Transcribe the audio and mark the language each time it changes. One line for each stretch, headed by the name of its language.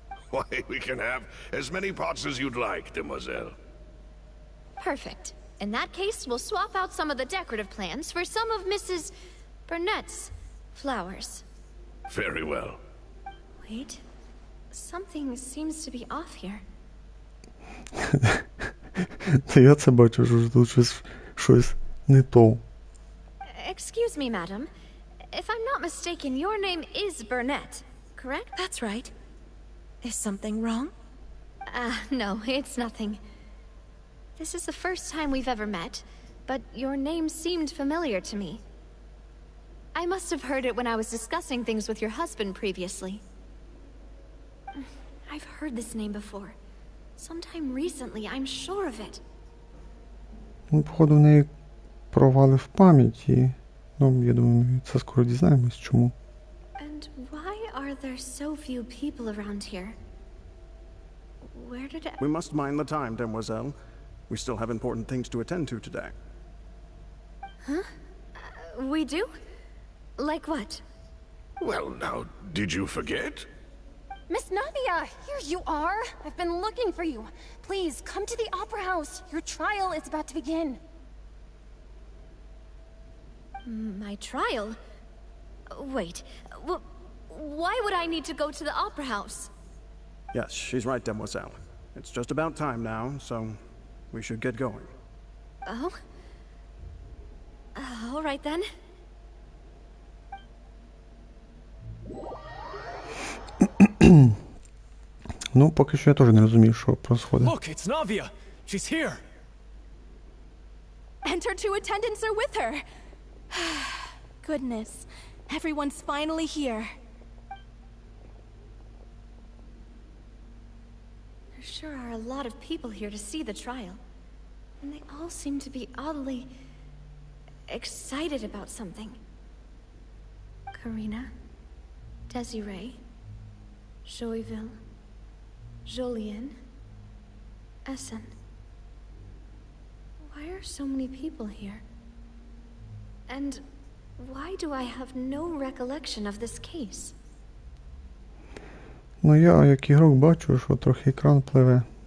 English: Why, we can have as many pots as you'd like, Demoiselle. Perfect. In that case, we'll swap out some of the decorative plants for some of Mrs. Burnett's flowers. Very well. Wait. Something seems to be off here.
Ukrainian: Я це бачу, що тут щось не то.
English: Excuse me, madam. If I'm not mistaken, your name is Burnett, correct? That's right. Is something wrong? No, it's nothing. This is the first time we've ever met, but your name seemed familiar to me. I must have heard it when I was discussing things with your husband previously. I've heard this name before. Sometime recently, I'm sure of it.
Ukrainian: Ну, походу, в неї провали в пам'яті. Ну, я думаю, ми це скоро дізнаємось, чому.
English: And why are there so few people around here? Where did We must mind the time, Demoiselle. We still have important things to attend to today. Huh? We do? Like what? Well, now, did you forget? Miss Navia, here you are. I've been looking for you. Please, come to the Opera House. Your trial is about to begin. My trial? Wait, why would I need to go to the Opera House? Yes, she's right, Demoiselle. It's just about time now, so we should get going. Oh? All right then.
Ukrainian: Ну, поки що я теж не розумію, що происходить.
English: Look, it's Navia. She's here. And her two attendants are with her. Goodness. Everyone's finally here. There sure are a lot of people here to see the trial. And they all seem to be oddly excited about something. Karina, Desiree, Joyville, Jolien, Essen. Why are so many people here? And why do I have no recollection of this case?
Ukrainian: Ну я, як ігрок, бачу, що трохи екран пливе.